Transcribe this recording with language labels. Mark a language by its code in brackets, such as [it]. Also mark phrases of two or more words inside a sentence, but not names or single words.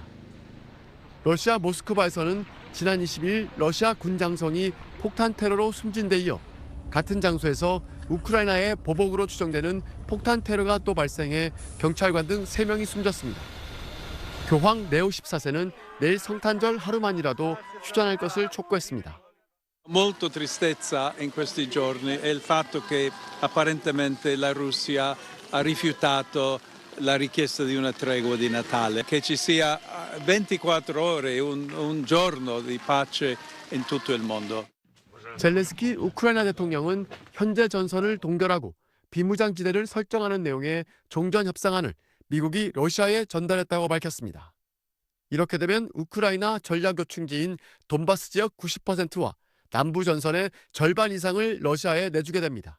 [ko] 러시아 모스크바에서는 지난 22일 러시아 군 장성이 폭탄 테러로 숨진 데 이어 같은 장소에서 우크라이나의 보복으로 추정되는 폭탄 테러가 또 발생해 경찰관 등 3명이 숨졌습니다. 교황 네오 14세는 내일 성탄절 하루만이라도 휴전할 것을 촉구했습니다. [it] Molto tristezza in questi giorni è il fatto che apparentemente la Russia ha rifiutato la richiesta di una tregua di Natale, che ci sia 24 ore, un giorno di pace in tutto il mondo. [ko] 젤렌스키 우크라이나 대통령은 현재 전선을 동결하고 비무장지대를 설정하는 내용의 종전 협상안을 미국이 러시아에 전달했다고 밝혔습니다. 이렇게 되면 우크라이나 전략 요충지인 돈바스 지역 90%와 남부 전선의 절반 이상을 러시아에 내주게 됩니다.